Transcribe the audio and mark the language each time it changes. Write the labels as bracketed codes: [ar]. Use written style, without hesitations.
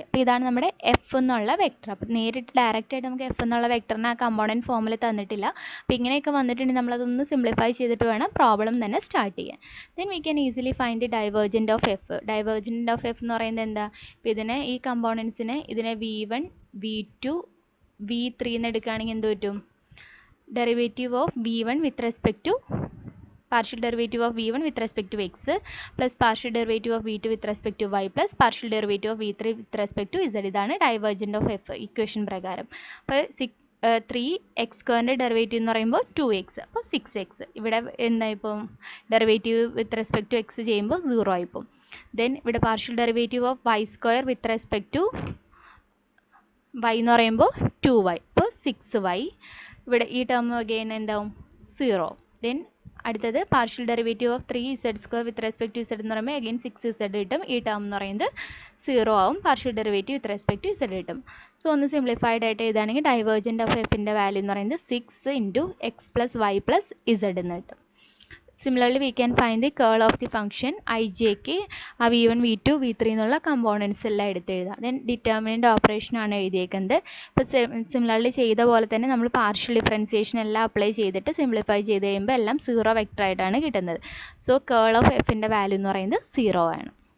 [ml] അപ്പോൾ ഇതാണ് നമ്മുടെ എഫ് എന്നുള്ള വെക്ടർ. അപ്പോൾ നേരിട്ട് ഡയറക്റ്റ് ആയിട്ട് നമുക്ക് എഫ് എന്നുള്ള വെക്ടറിനെ ആ കമ്പോണൻറ്റ് ഫോമിൽ തന്നിട്ടില്ല. അപ്പോൾ ഇങ്ങനെയൊക്കെ വന്നിട്ടുണ്ടെങ്കിൽ നമ്മളതൊന്ന് സിംപ്ലിഫൈ ചെയ്തിട്ട് വേണം പ്രോബ്ലം തന്നെ സ്റ്റാർട്ട് ചെയ്യാൻ. [en] then we can easily find the [ml] divergent of F. Divergent of F എന്ന് പറയുന്നത് എന്താ? ഇപ്പോൾ ഇതിനെ, ഈ കമ്പോണൻസിനെ ഇതിനെ v1 v2 v3 എന്ന് എടുക്കുകയാണെങ്കിൽ എന്ത് പറ്റും? [en] Derivative of v1 with respect to, partial derivative of v1 with respect to x plus partial derivative of v2 with respect to y plus partial derivative of v3 with respect to z. [ml] ഇതാണ് divergent of F equation പ്രകാരം. അപ്പോൾ 3x² derivative എന്ന് പറയുമ്പോൾ 2x, അപ്പോൾ 6x. ഇവിടെ എന്താ? ഇപ്പം derivative with respect to X ചെയ്യുമ്പോൾ 0 ആയിപ്പോൾ. ദെൻ ഇവിടെ partial derivative of y² with respect to y എന്ന് പറയുമ്പോൾ 2y, അപ്പോൾ 6y. ഇവിടെ ഈ ടേം അഗെയിൻ എന്താവും? 0. ദെൻ അടുത്തത് partial derivative of 3z² with respect to z എന്ന് പറയുമ്പോൾ അഗെയിൻ 6z കിട്ടും. ഈ ടേം എന്ന് പറയുന്നത് 0 ആവും. Partial derivative with respect to z കിട്ടും. സോ ഒന്ന് സിംപ്ലിഫൈഡ് ആയിട്ട് എഴുതുകയാണെങ്കിൽ ഡൈവേർജൻറ്റ് ഓഫ് എഫിൻ്റെ വാല്യൂ എന്ന് പറയുന്നത് 6 into X plus Y plus Z എന്ന് കിട്ടും. [en] Similarly, we can find the curl of the function ijk [ml] ആ v1 v2 v3 എന്നുള്ള കമ്പോണൻസ് എല്ലാം എടുത്ത് എഴുതാം. ദെൻ ഡിറ്റർമിനൻ്റ് ഓപ്പറേഷൻ ആണ് എഴുതിയേക്കുന്നത്. ഇപ്പോൾ സിമിലർലി ചെയ്ത പോലെ തന്നെ നമ്മൾ പാർഷ്യൽ ഡിഫറൻസിയേഷൻ എല്ലാം അപ്ലൈ ചെയ്തിട്ട് സിംപ്ലിഫൈ ചെയ്ത് കഴിയുമ്പോൾ എല്ലാം 0 വെക്ടർ ആയിട്ടാണ് കിട്ടുന്നത്. സോ കേൾ ഓഫ് എഫിൻ്റെ വാല്യൂ എന്ന് പറയുന്നത് 0 ആണ്.